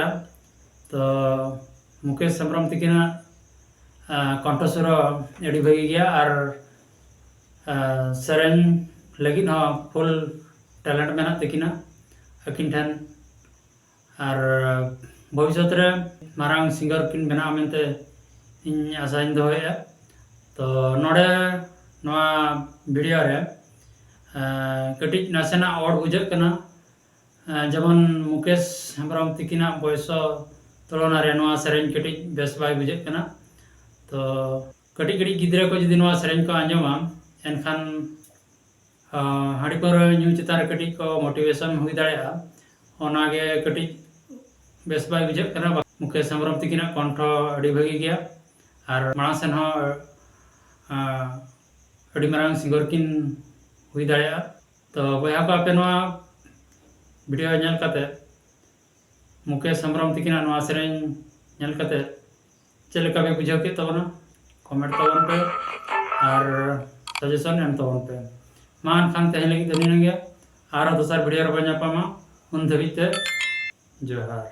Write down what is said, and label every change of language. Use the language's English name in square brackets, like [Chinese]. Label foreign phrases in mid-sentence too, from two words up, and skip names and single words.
[Santali] तो मुकेश हेम्ब्रम तकिना कंठस्वर एडी भागी गया और सेरेंज लगी [English] full talent [Santali] मेना तकिना अकिन ठन और भविष्य रे मारांग सिंगर किन बना मेनते इन आशाइन दोया। तो नोडे नोआ वीडियो रे कटी नासेना और बुझे कना जमन मुकेश हेम्ब्रम तकिना बयस तुलना रे नोआ सेरेन कटी बेस बाय बुझे कना। तो कटी कटी गिद्रे को जुदी नोआ सेरेन को आंजमा एनखान हाड़ी पर न्यू चितार कटी को मोटिवेशन हुई दाड़ा ओनागे कटी बेस बाय बुझे कना। मुकेश हेम्ब्रम तकिना कंठ अड़ी भागी गया और माड़ा सेन हो अड़ी मारांग सिंगर किन हुई दाड़ा। तो बया को आपे नोआ वीडियो नेल कते मुकेश हेम्ब्रम तकिना नोआ सेरेन नेल कते चेक लेका पे बुझाव के तबना कमेंट तबन पे और सजेशन एम तबन पे मान खान तहले लगी दनी गया और दोसर वीडियो रे बन पामा उन धबिते जोहार।